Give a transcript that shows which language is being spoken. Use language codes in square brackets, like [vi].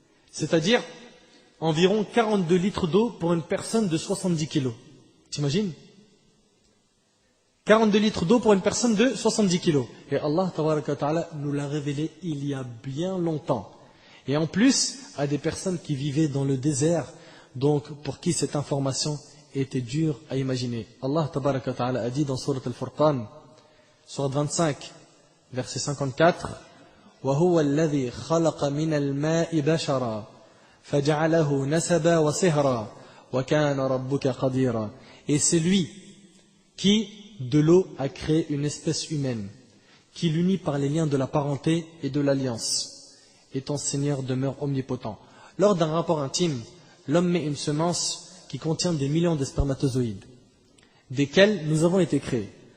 [fr] C'est-à-dire environ 42 litres d'eau pour une personne de 70 kilos. T'imagines? 42 litres d'eau pour une personne de 70 kilos. Et [ar] Allah tabaraka wa ta'ala [fr] nous l'a révélé il y a bien longtemps. Et en plus, à des personnes qui vivaient dans le désert, donc pour qui cette information était dure à imaginer. [ar] Allah tabaraka wa ta'ala [fr] a dit dans Sourate Al-Furqan, Sourate 25, verset 54, [ar] وَهُوَ الَّذِي خَلَقَ مِنَ الْمَاءِ بَشَرًا فَجَعَلَهُ نَسَبًا وَصِهْرًا وَكَانَ رَبُّكَ قَدِيرًا. [fr] Et c'est lui qui, de l'eau, a créé une espèce humaine, qui l'unit par les liens de la parenté et de l'alliance. Et ton Seigneur demeure omnipotent. Lors d'un rapport intime, l'homme met une semence qui contient des millions de spermatozoïdes, desquels nous avons été créés.